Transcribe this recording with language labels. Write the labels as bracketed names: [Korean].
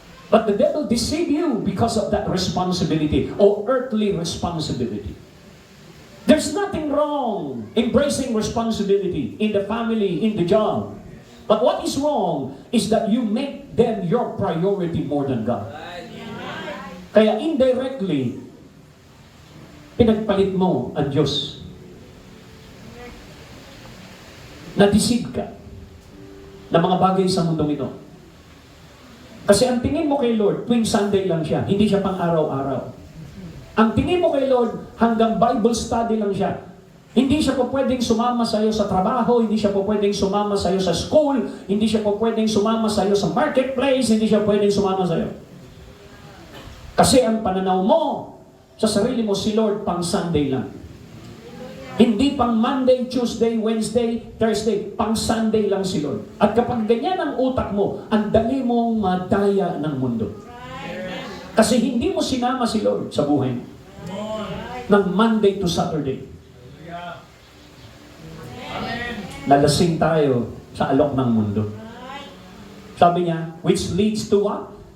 [English] But the devil deceive you because of that responsibility or earthly responsibility. There's nothing wrong embracing responsibility in the family, in the job. But what is wrong is that you make them your priority more than God. [Filipino] Kaya indirectly, pinagpalit mo ang Diyos. Na-deceive ka na mga bagay sa mundong ito. Kasi ang tingin mo kay Lord, tuwing Sunday lang siya, hindi siya pang araw-araw. Ang tingin mo kay Lord, hanggang Bible study lang siya. Hindi siya po pwedeng sumama sa iyo sa trabaho, hindi siya po pwedeng sumama sa iyo sa school, hindi siya po pwedeng sumama sa iyo sa marketplace, hindi siya pwedeng sumama sa iyo. Kasi ang pananaw mo sa sarili mo, si Lord pang Sunday lang. Hindi pang Monday, Tuesday, Wednesday, Thursday, pang Sunday lang si Lord. At kapag ganyan ang utak mo, ang dali mong madaya ng mundo. Kasi hindi mo sinama si Lord sa buhay mo. Ng Monday to Saturday. Nalasing tayo sa alok ng mundo. Sabi niya, [English] which leads to what?